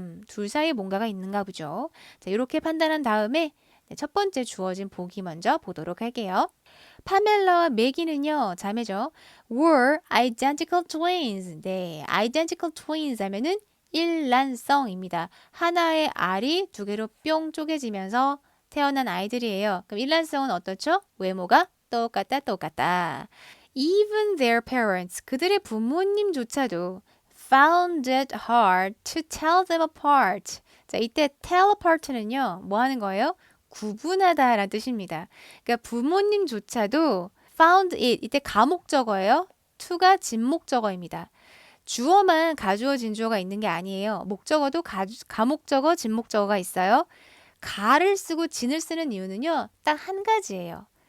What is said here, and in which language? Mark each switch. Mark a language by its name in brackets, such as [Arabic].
[Korean] 둘 사이에 뭔가가 있는가 보죠. 자, 이렇게 판단한 다음에 첫 번째 주어진 보기 먼저 보도록 할게요. 파멜라와 매기는요, 자매죠. [English] were identical twins. [Korean] 네, [English] identical twins [Korean] 하면은 일란성입니다. 하나의 알이 두 개로 뿅 쪼개지면서 태어난 아이들이에요. 그럼 일란성은 어떻죠? 외모가 똑같다. [English] Even their parents, [Korean] 그들의 부모님조차도 [English] found it hard to tell them apart. [Korean] 자, 이때 [English] tell apart [Korean] 는요, 뭐 하는 거예요? 구분하다라는 뜻입니다. 그러니까 부모님조차도 [English] found it, [Korean] 이때 가목적어예요. to가 진목적어입니다. 주어만 가주어 진주어가 있는 게 아니에요. 목적어도 가목적어, 진목적어가 있어요. 가를 쓰고 진을 쓰는 이유는요, 딱 한 가지예요.